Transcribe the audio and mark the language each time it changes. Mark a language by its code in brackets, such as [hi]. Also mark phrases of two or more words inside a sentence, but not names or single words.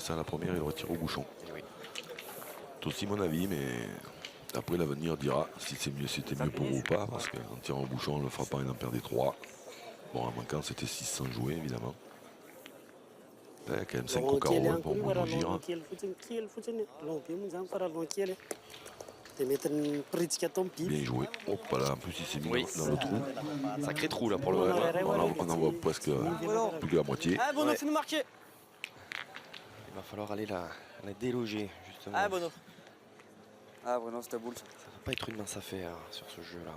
[fr] fais ça la première, il aurait tiré au bouchon. Et oui. C'est aussi mon avis, mais après l'avenir dira si c'était mieux pour vous ou pas, parce qu'en tirant au bouchon, en le frappant, il en perdait 3. Bon, en manquant, c'était 600 joués, évidemment. Là, il y a quand même 5 au carreau pour [mg] raha Bougir. loha kely fotsiny long be moa zany fa raha long kely dia mety nipiritsika atao amin'ny biby. [fr] Bien joué. Hop là, en plus, il s'est mis Oui. dans le trou. Sacré trou là pour le Ouais, moment. ouais, ouais. On en voit presque plus que la moitié. Ah, Bono, Ouais. fais-nous marquer. Il va falloir aller la déloger justement. Ah, Bono. Ah, Bruno, c'était boule. Ça va pas être une mince affaire sur ce jeu là.